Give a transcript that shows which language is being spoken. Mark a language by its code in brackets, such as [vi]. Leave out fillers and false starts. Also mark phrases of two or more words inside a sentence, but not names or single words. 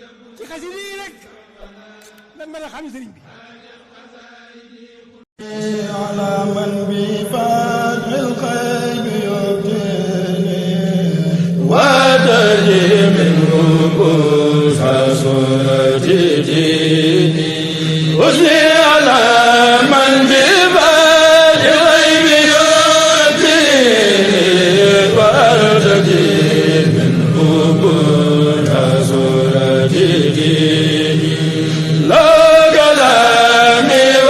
[wo] ci xasida yi rek lan mën a xam sëriñ bi. [ar] على من بفتح القلب يبتلي وتجي منه كسر صورة ديني أثني على من بفتح القلب يبتلي وتجي منه كسر صورة ديني لا كلامي